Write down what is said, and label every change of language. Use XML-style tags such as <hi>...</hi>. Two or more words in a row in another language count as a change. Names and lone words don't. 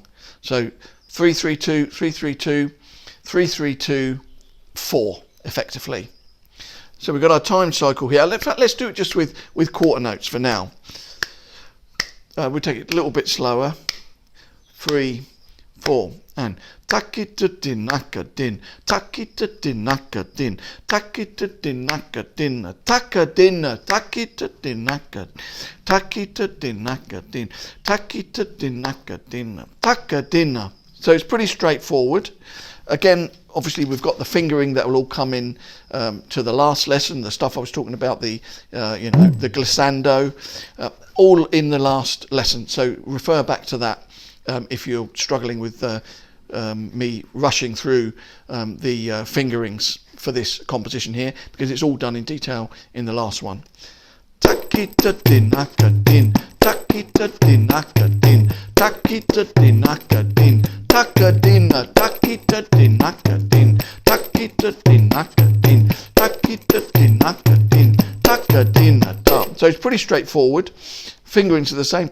<en>So 3, 3, 2, 3, 3, 2, 3, 3, 2, 4 effectively. So we've got our time cycle here. Let's do it just with quarter notes for now. We'll take it a little bit slower. 3, 4, and takita dinaka din, takita dinaka din, takita dinaka din, taka dinna, takita dinaka, takita dinaka din, takita dinaka din, taka dinna. So it's pretty straightforward. Again, obviously we've got the fingering that will all come in to the last lesson, the stuff I was talking about, the you know, the glissando, all in the last lesson. So refer back to that if you're struggling with me rushing through the fingerings for this composition here, because it's all done in detail in the last one. Takita dinaka din, takita dinaka din, takita dinaka din, taka dinna, takita dinaka din, takita dinaka din, takita dinaka din, taka dinna da. So it's pretty straightforward. Fingerings are the same.</en>